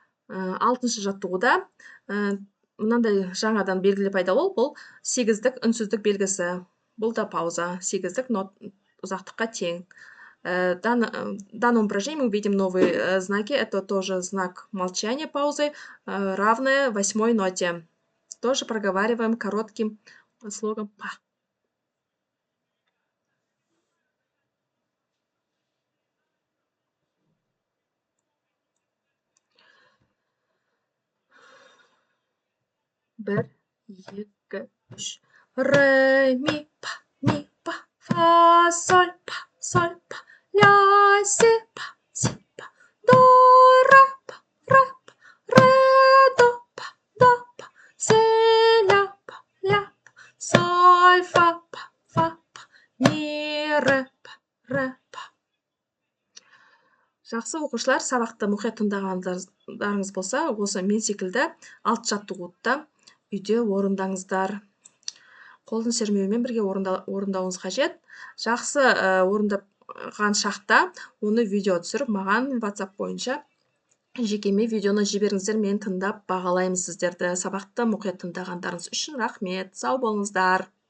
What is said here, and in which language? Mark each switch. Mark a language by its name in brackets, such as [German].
[Kazakh] 6-шы жаттығуда мынандай жаңадан белгілі пайда болды. Бұл 8-дік үнсіздік белгісі. Бұл да пауза. 8-дік ұзақтыққа тең. [Russian] Данном упражнении мы увидим новые знаки. Это тоже знак молчания паузы, равное 8-й ноте. Тоже проговариваем коротким слогом па. [Kazakh] Bir, екі, үш. Ре, ми, па, фа, соль, па, ля, си, па, до, ре, па, ре, до, па, си, ля, па, соль, фа, ми, ре, па. Жақсы оқушылар, сабақты мұқият тыңдағандарыңыз болса, осы мен секілді 6 жаттығуды үйде орындаңыздар. Қолдың сермеуімен бірге орындауыңыз қажет. Жақсы орындаған шақта оны видео түсіріп, маған WhatsApp бойынша жекеме видеоны жіберіңіздер, мен тыңдап бағалаймын сіздерді. Сабақты мұқият тыңдағандарыңыз үшін рахмет. Сау болыңыздар.